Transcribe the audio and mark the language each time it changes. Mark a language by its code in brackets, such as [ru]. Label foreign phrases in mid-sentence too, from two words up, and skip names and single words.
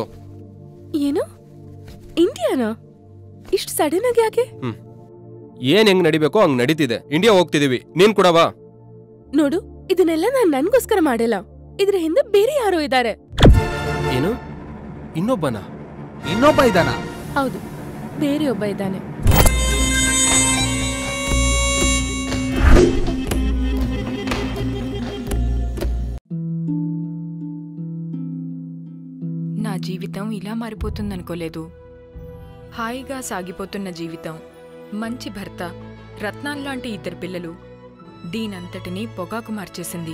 [kn] ಏನು ಇಂಡಿಯಾನಾ? ಇಷ್ಟು ಸಡನ್ ಆಗಿ ಯಾಕೆ? ಏನ್ ಹೆಂಗ್ ನಡಿಬೇಕೋ ಹಂಗ್ ನಡೀತಿದೆ. ಇಂಡಿಯಾ ಹೋಗ್ತಿದೀವಿ, ನೀನ್ ಕೂಡ ಬಾ. ನೋಡು, ಇದನ್ನೆಲ್ಲ ನಾನ್ ನನ್ಗೋಸ್ಕರ ಮಾಡಿಲ್ಲ, ಇದ್ರ ಹಿಂದೆ ಬೇರೆ ಯಾರೋ ಇದ್ದಾರೆ. ಏನು? ಇನ್ನೊಬ್ಬನ? ಇನ್ನೊಬ್ಬ ಇದ್ದಾನ? ಹೌದು, ಬೇರೆ ಒಬ್ಬ ಇದ್ದಾನೆ. [te] నా జీవితం ఇలా మారిపోతుందనుకోలేదు. హాయిగా సాగిపోతున్న జీవితం, మంచి భర్త, రత్నాల్లాంటి ఇద్దరు పిల్లలు, దీనంతటినీ పొగాకు మార్చేసింది.